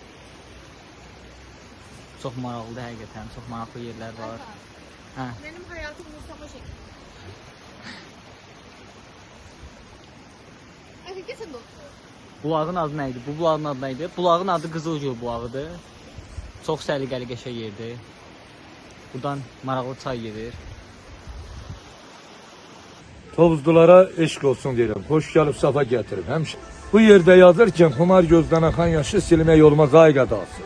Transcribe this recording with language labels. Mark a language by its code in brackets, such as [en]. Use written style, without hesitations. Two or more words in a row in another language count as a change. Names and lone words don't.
[az] Çox maraqlıdır həqiqətən, çox maraqlı yerlər var. Hə. [tr] Benim hayatım Mustafa şekli. Ay, kesin bu. [az] Bulağın adı nə idi? Bu bulağın adı nə idi? Bulağın adı Qızılgül bulağıdır. Çox səliqəli qəşəng yerdir. Buradan maraqlı çay gedir. Tovuzlulara eşq olsun deyirəm. Xoş gəlib, safa gətirib. Həmişə bu yerdə yazırkən xumar gözdən axan yaşı silmək olmaz ay qadası.